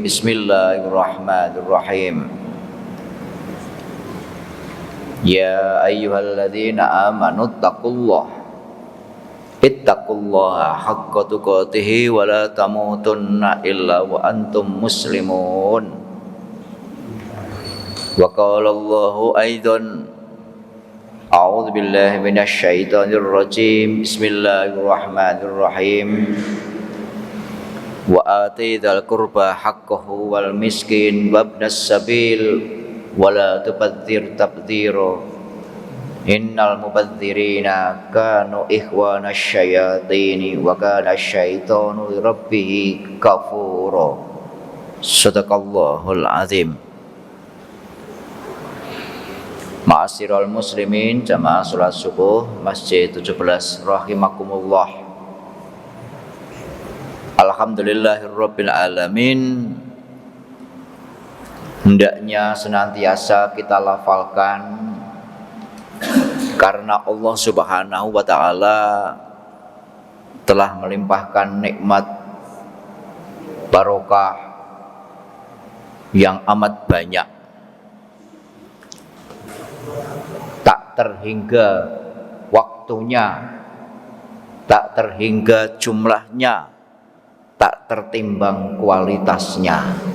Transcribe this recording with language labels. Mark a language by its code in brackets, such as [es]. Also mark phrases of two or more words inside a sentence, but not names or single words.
[ar] بسم الله الرحمن الرحيم. يا أيها الذين آمنوا تقوا الله اتقوا الله حق تقاته ولا تموتن إلا وأنتم مسلمون. وقال الله أيضا أعوذ بالله من الشيطان الرجيم. بسم الله الرحمن الرحيم. وآت ذا القربى حقه والمسكين وابن السبيل ولا تبذر تبذيرا. إن المبذرين كانوا إخوان الشياطين وكان الشيطان لربه كفورا. صدق الله العظيم. معاشر المسلمين [id] jamaah salat subuh Masjid 17 rahimakumullah. [ar] الحمد لله رب العالمين. [id] Hendaknya senantiasa kita lafalkan karena Allah [ar] سبحانه وتعالى [id] telah melimpahkan nikmat barokah yang amat banyak, tak terhingga waktunya, tak terhingga jumlahnya, tak tertimbang kualitasnya.